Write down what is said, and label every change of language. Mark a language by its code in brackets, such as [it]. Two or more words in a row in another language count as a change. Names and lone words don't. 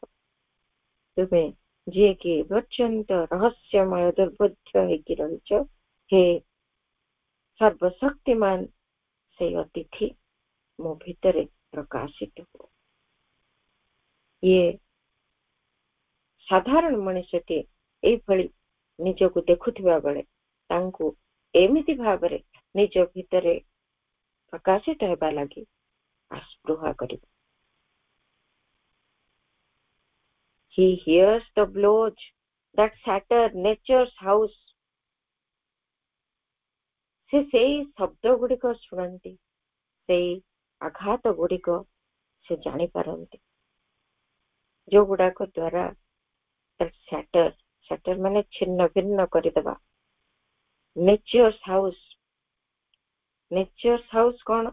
[or] ତୁମେ ଯିଏକି ପର୍ଯ୍ୟନ୍ତ ରହସ୍ୟମୟ ଦୁର୍ବୁଦ୍ଧ ହେଇକି ରହିଛ, ହେ ସର୍ବଶକ୍ତିମାନ ସେଇ ଅତିଥି ମୋ ଭିତରେ ପ୍ରକାଶିତ ହୁଅ। ଇଏ ସାଧାରଣ ମଣିଷଟିଏ ଏଇଭଳି ନିଜକୁ ଦେଖୁଥିବା ବେଳେ ତାଙ୍କୁ ଏମିତି ଭାବରେ ନିଜ ଭିତରେ ପ୍ରକାଶିତ ହେବା ଲାଗି ଆସ୍ପୃହା କରିବ। [en] He hears the blows that shatter nature's house. [or] ସେ ସେଇ ଶବ୍ଦ ଗୁଡିକ ଶୁଣନ୍ତି, ସେଇ ଆଘାତ ଗୁଡିକ ସେ ଜାଣିପାରନ୍ତି, ଯୋଉଗୁଡାକ ଦ୍ୱାରା shatter ମାନେ ଛିନ୍ନ ଭିନ୍ନ କରିଦେବା। [en] nature's house [or] କଣ?